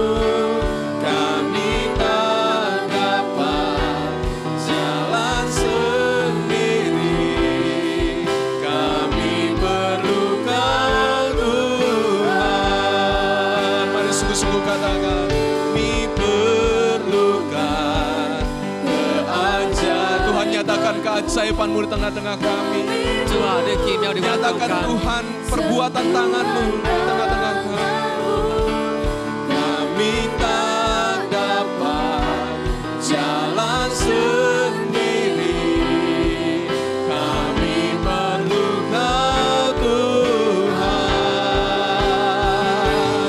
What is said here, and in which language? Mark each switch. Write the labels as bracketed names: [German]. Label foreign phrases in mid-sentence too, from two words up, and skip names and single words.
[Indonesian] Kami tak dapat jalan sendiri, kami perlu Kau Tuhan. Mari sungguh-sungguh katakan, kami perlukan keajaiban. Tuhan, nyatakan keajaiban-Mu di tengah-tengah kami. [Chinese] 主啊，你奇妙地運動 [Indonesian] Nyatakan 緊。 Tuhan perbuatan tangan-Mu di tengah-tengah kami. Kami tak dapat jalan sendiri, kami perlu Kau Tuhan.